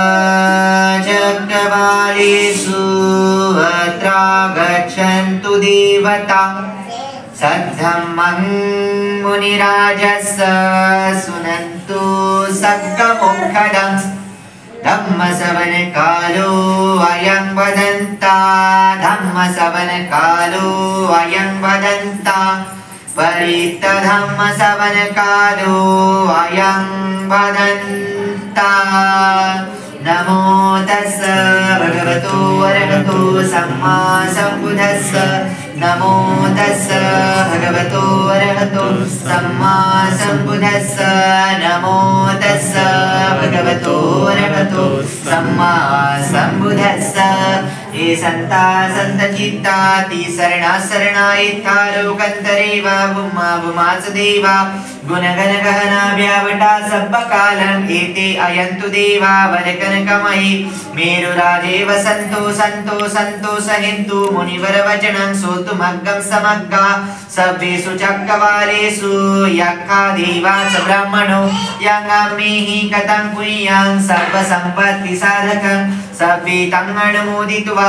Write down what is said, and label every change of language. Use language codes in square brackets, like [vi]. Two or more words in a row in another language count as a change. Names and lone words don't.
[pi] चक्रवालेषु अत्रा गच्छन्तु देवता सद्धम्मं मुनिराजस्य सुनन्तु सद्गमुखदं धम्मसवनकालो अयं वदन्ता धम्मसवनकालो अयं वदन्ता परितधम्मसवनकालो अयं वदन्ता नमो तस्स भगवतो अरहतो सम्मा सम्बुद्धस्स नमो तस्स भगवतो अरहतो सम्मा सम्बुद्धस्स नमो तस्स भगवतो अरहतो सम्मा सम्बुद्धस्स हे संता संत चित्ता ती शरणा शरणायिता लोकंतरेवा भूमा भूमाच देवा गुणगण गहना व्यावटा सब कालं एते अयंतु देवा वरकनकमयि मेरुराजे वसंतो संतो संतो सहिंतु मुनिवर वचनं सोतुमग्गं समग्गा सभ्येषु चक्रवालेषु यक्खा देवा च ब्राह्मणो यंगामेहि कथं पुण्यं सर्व संपत्ति साधकं सभ्ये तं अनुमोदित्वा